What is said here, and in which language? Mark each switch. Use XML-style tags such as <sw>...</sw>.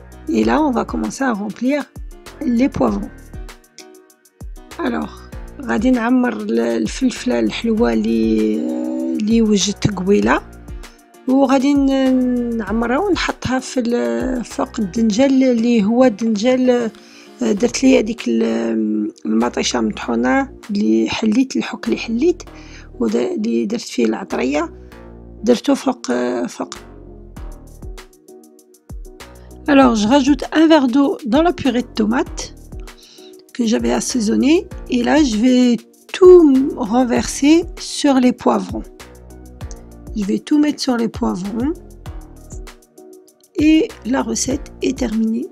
<fr>Et là, on va commencer à remplir les poivrons.</fr> <ar>Alors, غادي نعمر الفلفلة الحلوة اللي وجدت قبيلة، وغادي نعمرها ونحطها فوق الدنجال اللي هو دنجال. درت لي هذيك المطيشة مطحونة اللي حليت، الحك اللي حليت اللي درت فيه العطرية، درته فوق.</ar> <fr>Alors, je rajoute un verre d'eau dans la purée de tomates que j'avais assaisonnée, et là, je vais tout renverser sur les poivrons. Je vais tout mettre sur les poivrons et la recette est terminée.</fr>